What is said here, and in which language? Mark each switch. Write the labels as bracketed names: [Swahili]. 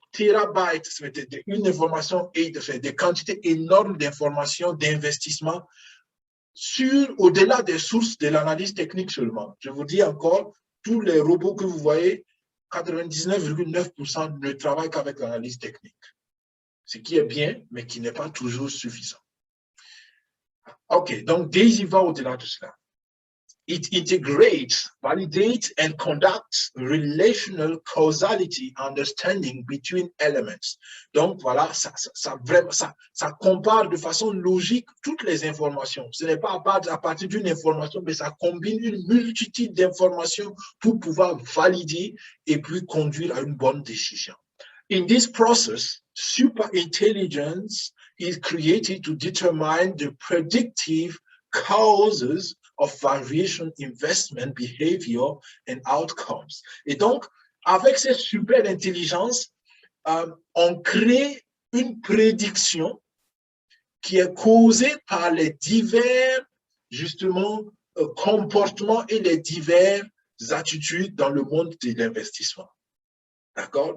[French] terabytes, une information et des quantités énormes d'informations, d'investissement au-delà des sources de l'analyse technique seulement. Je vous dis encore, tous les robots que vous voyez, 99,9% ne travaillent qu'avec l'analyse technique. Ce qui est bien, mais qui n'est pas toujours suffisant. OK, donc DAISY va au-delà de cela. [English] It integrates, validates, and conducts relational causality understanding between elements. [French] Donc, voilà, ça compare de façon logique toutes les informations. Ce n'est pas à partir d'une information, mais ça combine une multitude d'informations pour pouvoir valider et puis conduire à une bonne décision. [English] In this process, superintelligence is created to determine the predictive causes of variation, investment, behavior, and outcomes. [French] Et donc, avec cette super intelligence, on crée une prédiction qui est causée par les divers, justement, comportements et les diverses attitudes dans le monde de l'investissement. D'accord?